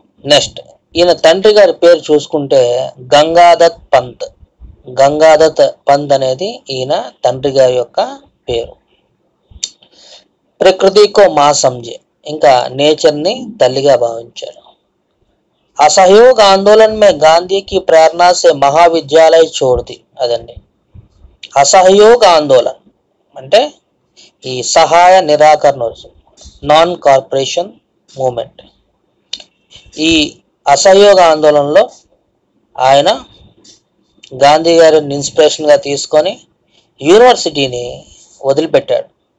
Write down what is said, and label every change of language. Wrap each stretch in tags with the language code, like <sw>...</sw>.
<te>Next ఈయన తండ్రి గారి పేరు చూసుకుంటే గంగాదత్ పంత్. గంగాదత్ పంత్ అనేది ఈయన తండ్రి గారి యొక్క పేరు.</te> <hi>ప్రకృతికో మా సంజే,</hi> <te>ఇంకా నేచర్ని తల్లిగా భావించాడు.</te> <hi>असहयोग आंदोलन में गांधी की प्रेरणा से महाविद्यालय छोड़ दी.</hi> <te>అదండి అసహయోగ ఆందోళన అంటే ఈ సహాయ నిరాకరణ, నాన్ కార్పొరేషన్ మూమెంట్. ఈ అసహయోగ ఆందోళనలో ఆయన గాంధీ గారిని ఇన్స్పిరేషన్గా తీసుకొని యూనివర్సిటీని వదిలిపెట్టాడు.</te>